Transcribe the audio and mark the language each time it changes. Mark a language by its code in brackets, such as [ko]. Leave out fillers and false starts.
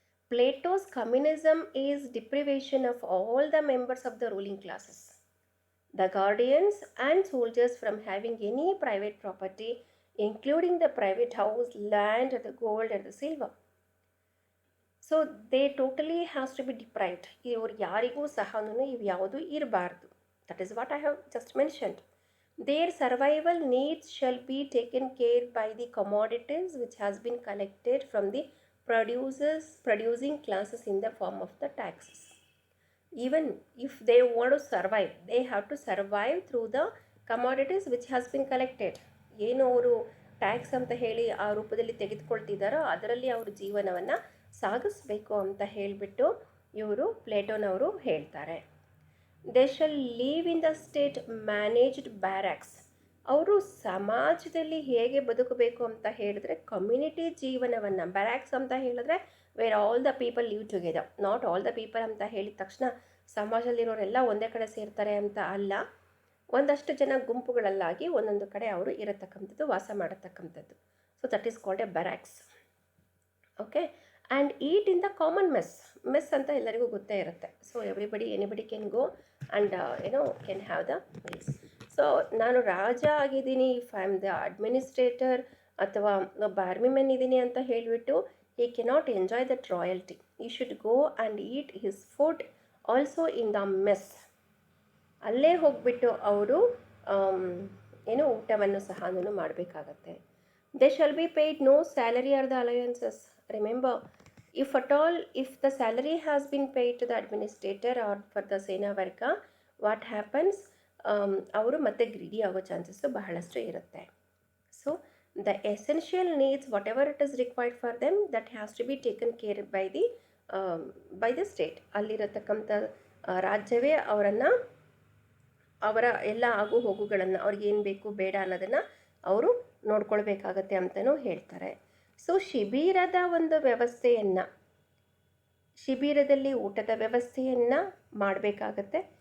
[en] Plato's communism is deprivation of all the members of the ruling classes, the guardians and soldiers from having any private property, including the private house, land, the gold and the silver. So they totally has to be deprived. [kn] ಇವರು ಯಾರಿಗೂ ಸಹ ಇವು ಯಾವುದು ಇರಬಾರ್ದು. [en] That is what I have just mentioned. Their survival needs shall be taken care by the commodities which has been collected from the producing classes in the form of the taxes. Even if they want to survive, they have to survive through the commodities which has been collected. [kn] ಏನು ಅವರು tax ಅಂತ ಹೇಳಿ ಆ ರೂಪದಲ್ಲಿ ತೆಗೆದುಕೊಳ್ತಿದ್ದಾರೋ ಅದರಲ್ಲಿ ಅವರು ಜೀವನವನ್ನು ಸಾಗಿಸ್ಬೇಕು ಅಂತ ಹೇಳಿಬಿಟ್ಟು ಇವರು ಪ್ಲೇಟೋನವರು ಹೇಳ್ತಾರೆ. [en] They shall live in the state managed barracks. [kn] ಅವರು ಸಮಾಜದಲ್ಲಿ ಹೇಗೆ ಬದುಕಬೇಕು ಅಂತ ಹೇಳಿದ್ರೆ ಕಮ್ಯುನಿಟಿ ಜೀವನವನ್ನು, ಬ್ಯಾರಕ್ಸ್ ಅಂತ ಹೇಳಿದ್ರೆ [en] where all the people [kn] live together, not all the people ಅಂತ ಹೇಳಿದ ತಕ್ಷಣ ಸಮಾಜದಲ್ಲಿರೋರೆಲ್ಲ ಒಂದೇ ಕಡೆ ಸೇರ್ತಾರೆ ಅಂತ ಅಲ್ಲ. ಒಂದಷ್ಟು ಜನ ಗುಂಪುಗಳಲ್ಲಾಗಿ ಒಂದೊಂದು ಕಡೆ ಅವರು ಇರತಕ್ಕಂಥದ್ದು, ವಾಸ ಮಾಡತಕ್ಕಂಥದ್ದು. [en] So that is called a barracks. Okay, and eat in the common mess [kn] ಅಂತ ಎಲ್ಲರಿಗೂ ಗೊತ್ತೇ ಇರುತ್ತೆ. [en] So anybody can go and can have the meals. So [kn] ನಾನು ರಾಜ ಆಗಿದ್ದೀನಿ, [en] If I am the administrator ಅಥವಾ ಒಬ್ಬ army men ಇದ್ದೀನಿ ಅಂತ ಹೇಳಿಬಿಟ್ಟು he cannot enjoy that royalty. He should go and eat his food also in the mess. [kn] ಅಲ್ಲೇ ಹೋಗ್ಬಿಟ್ಟು ಅವರು ಏನು ಊಟವನ್ನು ಸಹ ಮಾಡಬೇಕಾಗತ್ತೆ. [en] They shall be paid no salary or the allowances. Remember, if at all if the salary has been paid to the administrator or for the ಸೇನಾ ವರ್ಗ, what happens, [kn] ಅವರು ಮತ್ತೆ ಗ್ರೀಡಿ ಆಗೋ ಚಾನ್ಸಸ್ಸು ಬಹಳಷ್ಟು ಇರುತ್ತೆ. [en] So the essential needs, whatever it is required for them, that has to be taken care by the state. [kn] ಅಲ್ಲಿರತಕ್ಕಂಥ ರಾಜ್ಯವೇ ಅವರ ಎಲ್ಲ ಆಗು ಹೋಗುಗಳನ್ನು, ಅವ್ರಿಗೇನು ಬೇಕು ಬೇಡ ಅನ್ನೋದನ್ನು ಅವರು ನೋಡ್ಕೊಳ್ಬೇಕಾಗತ್ತೆ ಅಂತಲೂ ಹೇಳ್ತಾರೆ. ಸೊ ಶಿಬಿರದ ಒಂದು ವ್ಯವಸ್ಥೆಯನ್ನು, ಶಿಬಿರದಲ್ಲಿ ಊಟದ ವ್ಯವಸ್ಥೆಯನ್ನು ಮಾಡಬೇಕಾಗತ್ತೆ.